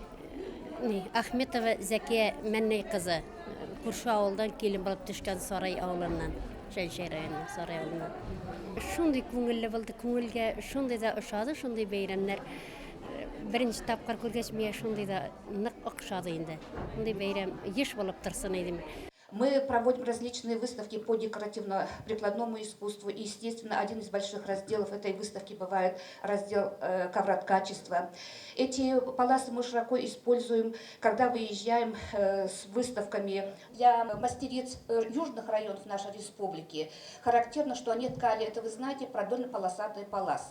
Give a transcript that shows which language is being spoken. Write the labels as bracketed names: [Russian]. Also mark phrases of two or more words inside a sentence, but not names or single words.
[Tatar] Ахметова Зәкия Мәннәй кызы. Күрше авылдан килен булып төшкән Сарай авылыннан, Шәлшәй районының Сарай авылыннан. Шундый күңелле булды, күңелгә шундый да ошады, шундый бәйрәмнәр. Беренче тапкыр күргәч, миңа шундый да нык ошады инде. Шундый бәйрәм еш булып торсын идем. [Russian] Мы проводим различные выставки по декоративно-прикладному искусству. И, естественно, один из больших разделов этой выставки бывает раздел коврат качества. Эти паласы мы широко используем, когда выезжаем с выставками. Для мастериц южных районов нашей республики характерно, что они ткали, это вы знаете, продольно-полосатые паласы.